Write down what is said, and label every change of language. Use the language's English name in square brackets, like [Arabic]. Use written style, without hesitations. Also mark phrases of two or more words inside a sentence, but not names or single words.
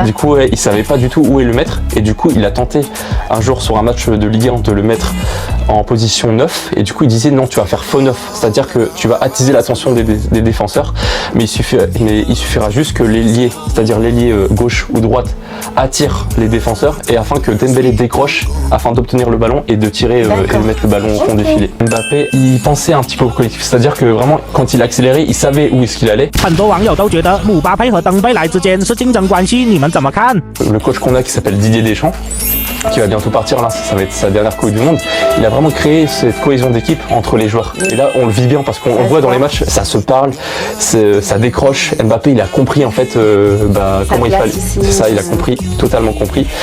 [French] Du coup, ouais, il savait pas du tout où est le mettre, et du coup, il a tenté un jour sur un match de Ligue 1 de le mettre en position 9, et du coup, il disait non, tu vas faire faux 9, c'est-à-dire que tu vas attiser l'attention des défenseurs, mais il suffira juste que l'ailier, c'est-à-dire l'ailier gauche ou droite, attire les défenseurs, et afin que Dembélé décroche, afin d'obtenir le ballon et de tirer et de mettre le ballon au fond du filet. Mbappé, il pensait un petit peu au collectif, c'est-à-dire que vraiment, quand il accélérait, il savait où est-ce qu'il allait. [Chinese] 很多网友都觉得姆巴佩和登贝莱之间是竞争关系，你们怎么看？ [French] Le coach qu'on a qui s'appelle Didier Deschamps, qui va bientôt partir, là, ça va être sa dernière Coupe du Monde, il a vraiment créé cette cohésion d'équipe entre les joueurs. Et là, on le vit bien parce qu'on voit dans les matchs, ça se parle, ça décroche. Mbappé, il a compris en fait comment il fallait. C'est ça, il a compris, totalement compris.